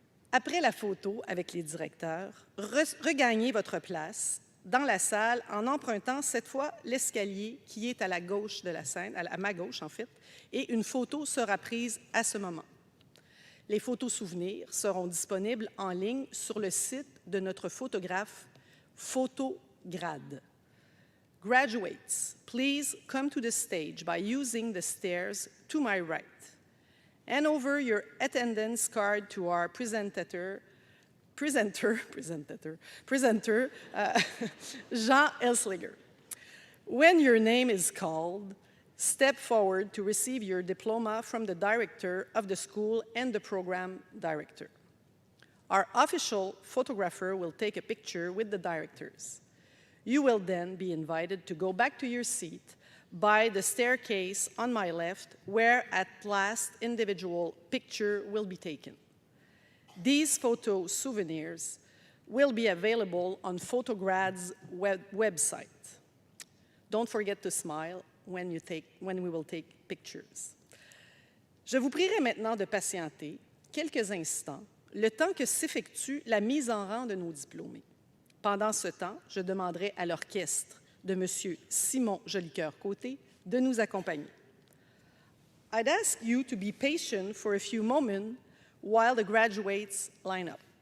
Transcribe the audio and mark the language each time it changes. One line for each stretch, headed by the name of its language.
French: Après la photo avec les directeurs, regagnez votre place dans la salle en empruntant cette fois l'escalier qui est à la gauche de la scène, à ma gauche en fait, et une photo sera prise à ce moment. Les photos souvenirs seront disponibles en ligne sur le site de notre photographe Photograd.
English: Graduates, please come to the stage by using the stairs to my right. Hand over your attendance card to our presenter, Jean Elsliger. When your name is called, step forward to receive your diploma from the director of the school and the program director. Our official photographer will take a picture with the directors. You will then be invited to go back to your seat by the staircase on my left, where at last individual picture will be taken. These photo souvenirs will be available on Photograd's website. Don't forget to smile when we will take pictures.
French: Je vous prierai maintenant de patienter quelques instants, le temps que s'effectue la mise en rang de nos diplômés. Pendant ce temps, je demanderai à l'orchestre de M. Simon Jolicoeur-Côté de nous accompagner.
English: I'd ask you to be patient for a few moments while the graduates line up.